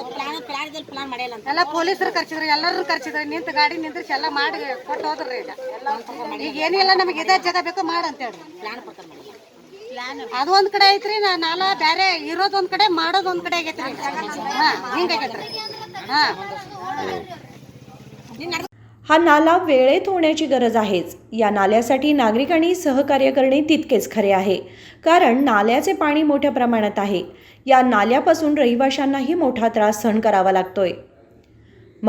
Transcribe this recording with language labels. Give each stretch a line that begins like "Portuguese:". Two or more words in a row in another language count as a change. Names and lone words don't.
Kannada: ಎಲ್ಲ ಪೊಲೀಸರು ಕರ್ಸಿದ್ರಿ, ಎಲ್ಲರೂ ಕರ್ಸಿದ್ರಿ. ನಿಂತ ಗಾಡಿ ನಿಂದ್ರಿಸಿ ಎಲ್ಲ ಮಾಡಿ ಕೊಟ್ಟು ಹೋದ್ರಿ. ಈಗ ಏನಿಲ್ಲ, ನಮಗೆ ಇದೇ ಜಾಗ ಬೇಕು ಮಾಡಂತ ಹೇಳ್ರಿ. ಅದು ಒಂದ್ ಕಡೆ ಐತ್ರಿ. ನಾಲ ಬ್ಯಾರೆ ಇರೋದ್ ಒಂದ್ ಕಡೆ, ಮಾಡೋದ್ ಒಂದ್ ಕಡೆ ಆಗೈತ್ರಿ. ಹಿಂಗಾಗೈತ್ರಿ.
Marathi: हा नाला वेळेत होण्याची गरज आहेच. या नाल्यासाठी नागरिकांनी सहकार्य करणे तितकेच खरे आहे, कारण नाल्याचे पाणी मोठ्या प्रमाणात आहे. या नाल्यापासून रहिवाशांनाही मोठा त्रास सहन करावा लागतोय.